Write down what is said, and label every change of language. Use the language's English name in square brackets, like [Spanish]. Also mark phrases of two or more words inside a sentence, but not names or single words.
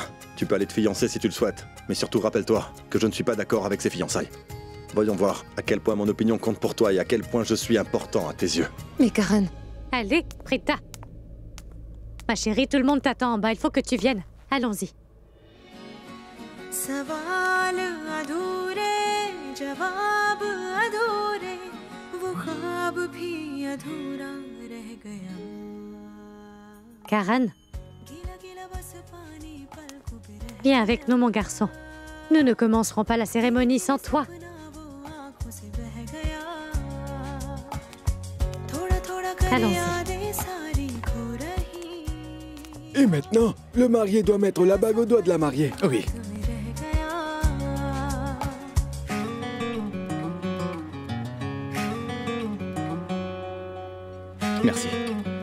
[French] Tu peux aller te fiancer si tu le souhaites, mais surtout rappelle-toi que je ne suis pas d'accord avec ces fiançailles. Voyons voir à quel point mon opinion compte pour toi et à quel point je suis important à tes yeux. Mais Karan, Allez, Prita. Ma chérie, tout le monde t'attend en bas. Il faut que tu viennes. Allons-y. [Hindi] सवाल अधूरे जवाब अधूरे वो ख्वाब भी अधूरा रह गया [French] Karan, [Hindi] गीला गीला बस पानी पलकों पे रह [French] viens avec nous, mon garçon. Nous ne commencerons pas la cérémonie sans toi. [Hindi] गया वो आंखों से बह गया थोड़ा थोड़ा कर [French] Allons-y. [Hindi] यादें सारी खो रही [French] Et maintenant, le marié doit mettre la bague au doigt de la mariée. Oui. [Hindi] तुम्हें रह गया [French] Merci.